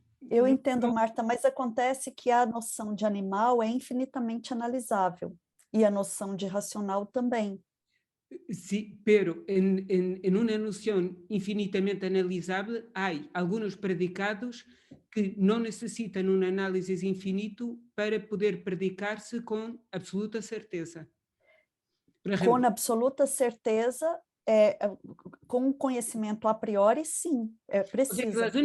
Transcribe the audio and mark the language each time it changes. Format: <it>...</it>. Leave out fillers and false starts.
<pt>Eu entendo, Marta, mas acontece que a noção de animal é infinitamente analisável, e a noção de racional também.</pt> <es>Sí, pero en una noción infinitamente analizable hay algunos predicados que no necesitan un análisis infinito para poder predicar-se con absoluta certeza. Por ejemplo,</es> <pt>Com absoluta certeza, com conhecimento a priori, sim, é preciso.</pt>